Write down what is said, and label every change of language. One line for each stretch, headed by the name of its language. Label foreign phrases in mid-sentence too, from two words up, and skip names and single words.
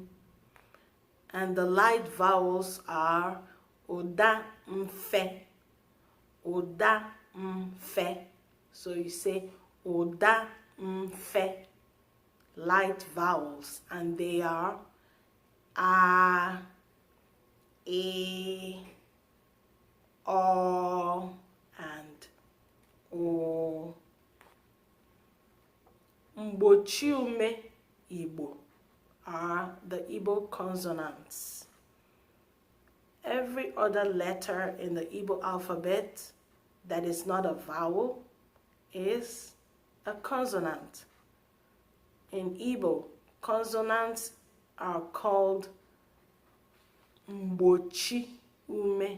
English: And the light vowels are ôdaume. Ôdaume. So you say ôdaume, light vowels, and they are a, e, o, and o.
Igbo: Mgbochiume Igbo
English: are the Igbo consonants. Every other letter in the Igbo alphabet that is not a vowel is a consonant. In Igbo, consonants are called Mgbochiume.